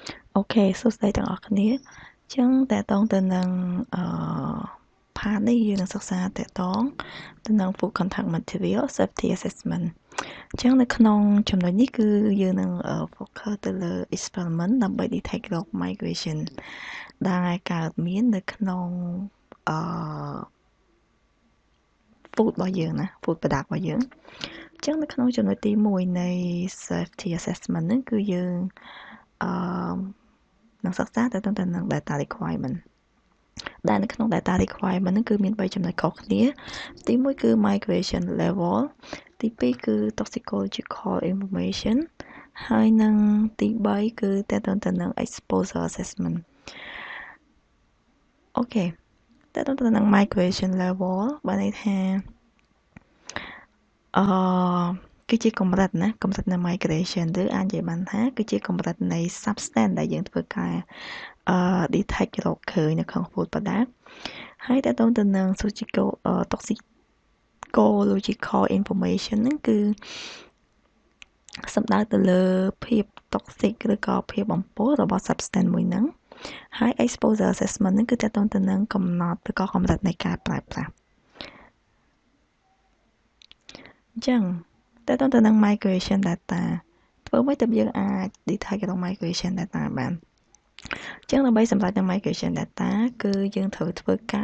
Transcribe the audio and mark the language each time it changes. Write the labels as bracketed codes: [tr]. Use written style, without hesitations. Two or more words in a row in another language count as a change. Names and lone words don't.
[km] អូខេសួស្តីទាំងអស់គ្នាអញ្ចឹងតកតងទៅនឹងផាតនេះយើងនឹងសិក្សាតកតងទៅនឹង [en] Food Contact Material Safety Assessment [km] អញ្ចឹងនៅក្នុងចំណុចនេះគឺយើងនឹង focus ទៅលើ experiment ដើម្បី [en] detect log migration [km] ដែលកើតមាននៅក្នុងអឺ food របស់យើងណា [en] food product [km] របស់យើងអញ្ចឹងនៅក្នុងចំណុចទី1នៃ [en] safety assessment [km] ហ្នឹងគឺយើងអឺនឹងសិក្សាទៅទៅនឹង [en] data requirement [km] ដែលនៅក្នុង [en] data requirement [km] ហ្នឹងគឺមាន3ចំណុចខុសគ្នាទី1គឺ [en] migration level [km] ទី2គឺ [en] toxicological information [km] ហើយនឹងទី3គឺតទៅនឹង [en] exposure assessment [km] អូខេតទៅនឹង [en] migration level [km] បានន័យថាគឺជាកម្រិតណាកម្រិតនៃ migration ឬអាចនិយាយបានថាគឺជាកម្រិតនៃ substance ដែលយើងធ្វើការdetect រកឃើញនៅក្នុង [en] food product [km] ហើយតទៅនឹង [en] toxicological information [km] ហ្នឹងគឺសំដៅទៅលើភាព toxic ឬក៏ភាពបំពុលរបស់ substance មួយហ្នឹងហើយ [en] exposure assessment [km] ហ្នឹងគឺតទៅនឹងកំណត់ឬក៏កម្រិតនៃការប្រើប្រាស់អញ្ចឹ ងតទៅនឹង [en] migration data [km] ធ្វើម៉េចទើបយើងអាច detect រក [en] migration data [km] បានអញ្ចឹងដើម្បីសម្រេចនៅ [en] migration data [km] គឺយើងត្រូវធ្វើការ